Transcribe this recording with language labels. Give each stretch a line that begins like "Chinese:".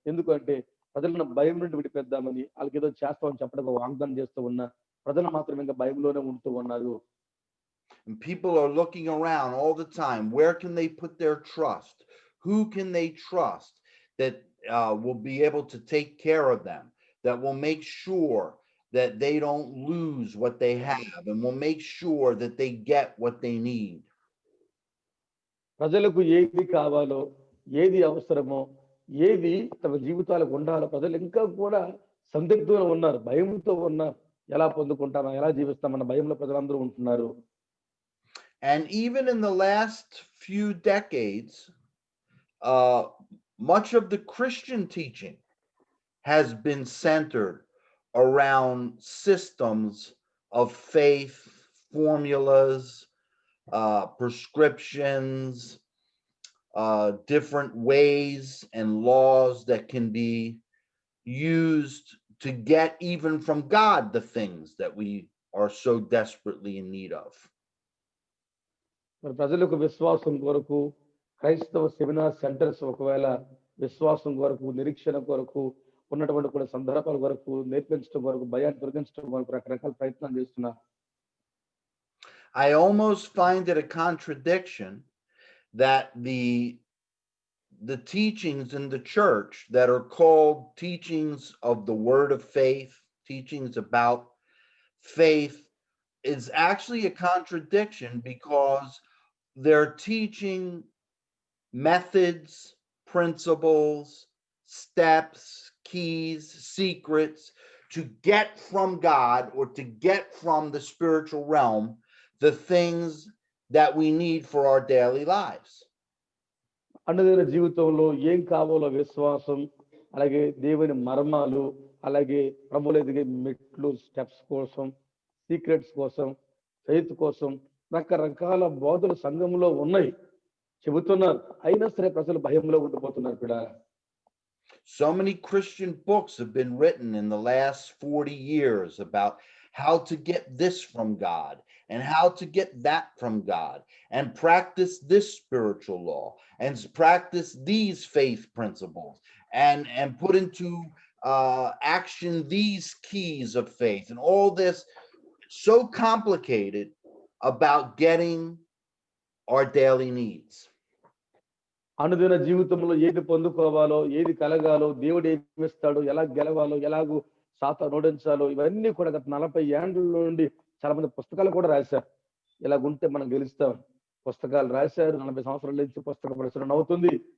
Telugu: ఎందుకంటే ప్రజలను భయం నుండి విడిపెద్దామని, వాళ్ళకి ఏదో చేస్తామని చెప్పడానికి వాగ్దానం చేస్తూ ఉన్న ప్రజలు మాత్రం ఇంకా భయంలోనే ఉంటూ ఉన్నారు.
English: And people are looking around all the time. Where can they put their trust? Who can they trust that will be able to take care of them, that will make sure that they don't lose what they have, and will make sure that they get what they need?
Telugu: ప్రజలకు ఏది కావాలో, ఏది అవసరమో, ఏది తమ జీవితాలకు ఉండాలో ప్రజలు ఇంకా కూడా సందిగ్ధంలో ఉన్నారు, భయంతో ఉన్నారు. ఎలా పొందుకుంటామా, ఎలా జీవిస్తామన్న భయంలో ప్రజలందరూ ఉంటున్నారు.
English: And even in the last few decades, uh, much of the Christian teaching has been centered around systems of faith, formulas, prescriptions, different ways and laws that can be used to get even from God the things that we are so desperately in need of.
Telugu: మరి ప్రజలకు విశ్వాసం కొరకు క్రైస్తవ seminar centres ఒకవేళ విశ్వాసం కొరకు, నిరీక్షణ కొరకు, ఉన్నటువంటి కూడా సందర్భాల కొరకు నేర్పించడం కొరకు, భయాన్ని తొలగించడం కొరకు రకరకాల ప్రయత్నాలు చేస్తున్నారు.
English: I almost find it a contradiction that the teachings in the church that are called teachings of the word of faith, teachings about faith, is actually a contradiction because they're teaching methods, principles, steps, keys, secrets to get from God or to get from the spiritual realm the things that we need for our daily lives.
Telugu: అనుదిన జీవితంలో ఏం కావాలో విశ్వాసం, అలాగే దేవుని మర్మాలు, అలాగే ప్రభువులో ఎదిగే మెట్లు, స్టెప్స్ కోసం, సీక్రెట్స్ కోసం, ఫెయిత్ కోసం రకరకాల బోధలు సంఘంలో ఉన్నాయి, చెబుతున్నారు. అయినా సరే ప్రజలు భయంలో ఉండిపోతున్నారు కూడా.
English: So many Christian books have been written in the last 40 years about how to get this from God and how to get that from God and practice this spiritual law and practice these faith principles and put into action these keys of faith and all this so complicated about getting our daily needs.
Telugu: అనుదిన జీవితంలో ఏది పొందుకోవాలో, ఏది కలగాలో, దేవుడు ఏమి ఇస్తాడో, ఎలా గెలవాలో, ఎలాగూ సాతాను ఓడించాలో, ఇవన్నీ కూడా గత 40 ఏండ్ల నుండి చాలా మంది పుస్తకాలు కూడా రాశారు. ఇలాగుంటే మనం గెలుస్తాం పుస్తకాలు రాశారు. 40 సంవత్సరాల నుంచి పుస్తక ప్రచురణ అవుతుంది.